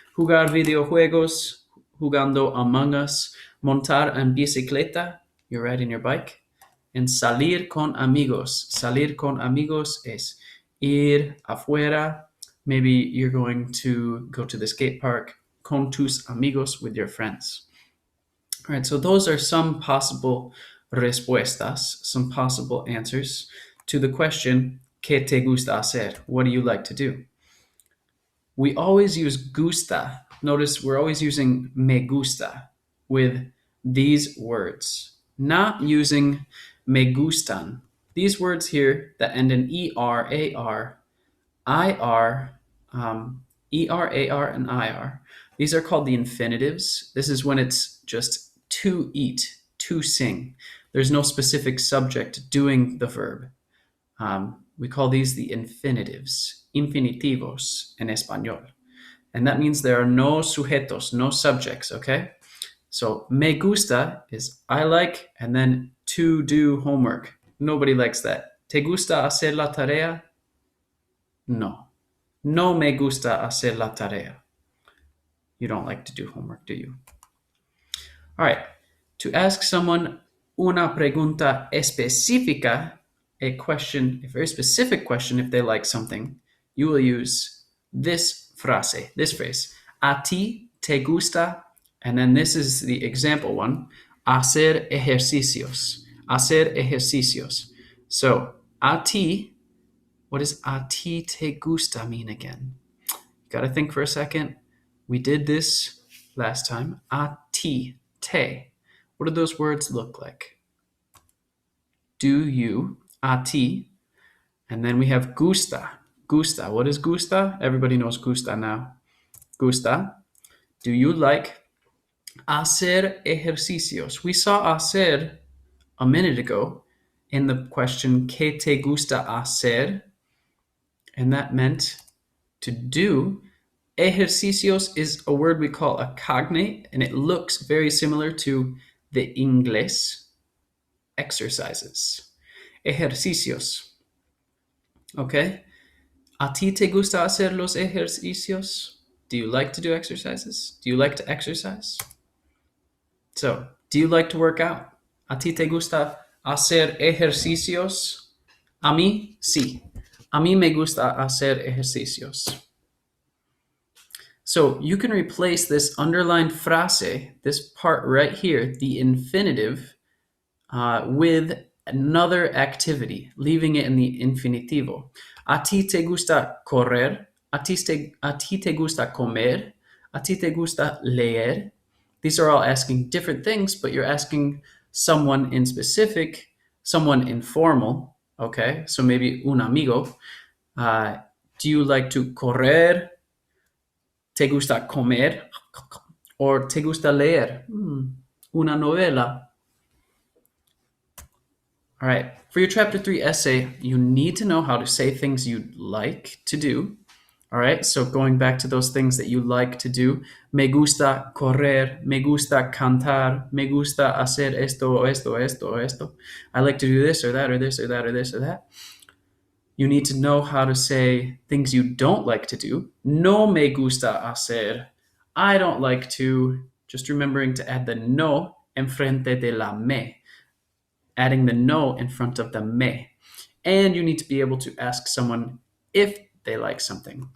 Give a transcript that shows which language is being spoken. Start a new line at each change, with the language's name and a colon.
Spanish: Jugar videojuegos, jugando Among Us. Montar en bicicleta,
English: you're riding your bike. And
Spanish: salir con amigos. Salir con amigos es ir afuera.
English: Maybe you're going to go to the skate park
Spanish: con tus amigos
English: with your friends. All right, so those are some possible respuestas, some possible answers to the question,
Spanish: ¿Qué te gusta hacer?
English: What do you like to do? We always use gusta. Notice we're always using me gusta with these words, not using me gustan. These words here that end in ER, AR, IR, ER, AR, and IR, these are called the infinitives. This is when it's just to eat, to sing. There's no specific subject doing the verb. We call these the infinitives,
Spanish: infinitivos en español.
English: And that means there are no sujetos, no subjects, okay? So me gusta is I like, and then to do homework. Nobody likes that.
Spanish: ¿Te gusta hacer la tarea? No. No me gusta hacer la tarea.
English: You don't like to do homework, do you? All right. To ask someone
Spanish: una pregunta específica,
English: a question, a very specific question, if they like something, you will use this phrase.
Spanish: A ti te gusta,
English: and then this is the example one,
Spanish: hacer ejercicios. Hacer ejercicios. So, a ti,
English: what does
Spanish: a ti te gusta
English: mean again? You got to think for a second. We did this last time.
Spanish: A ti, te.
English: What do those words look like? Do you,
Spanish: a ti,
English: and then we have gusta. Gusta. What is gusta? Everybody knows gusta now.
Spanish: Gusta.
English: Do you like
Spanish: hacer ejercicios?
English: We saw hacer a minute ago in the question
Spanish: ¿Qué te gusta hacer?
English: And that meant to do. Ejercicios is a word we call a cognate, and it looks very similar to the English exercises.
Spanish: Ejercicios. Okay? ¿A ti te gusta hacer los ejercicios?
English: Do you like to do exercises? Do you like to exercise? So, do you like to work out?
Spanish: ¿A ti te gusta hacer ejercicios? A mí, sí. A mí me gusta hacer ejercicios.
English: So you can replace this underlined frase, this part right here, the infinitive, with another activity, leaving it in the infinitivo.
Spanish: A ti te gusta correr? A ti te gusta comer? A ti te gusta leer?
English: These are all asking different things, but you're asking someone in specific, someone informal, okay? So maybe
Spanish: un amigo.
English: Do you like to correr?
Spanish: ¿Te gusta comer? Or ¿te gusta leer? Una novela.
English: All right. For your chapter 3 essay, you need to know how to say things you'd like to do. All right. So going back to those things that you like to do.
Spanish: Me gusta correr. Me gusta cantar. Me gusta hacer esto, esto, esto, esto.
English: I like to do this or that or this or that or this or that. You need to know how to say things you don't like to do.
Spanish: No me gusta hacer.
English: I don't like to. Just remembering to add the no
Spanish: enfrente de la me.
English: Adding the no in front of the me. And you need to be able to ask someone if they like something.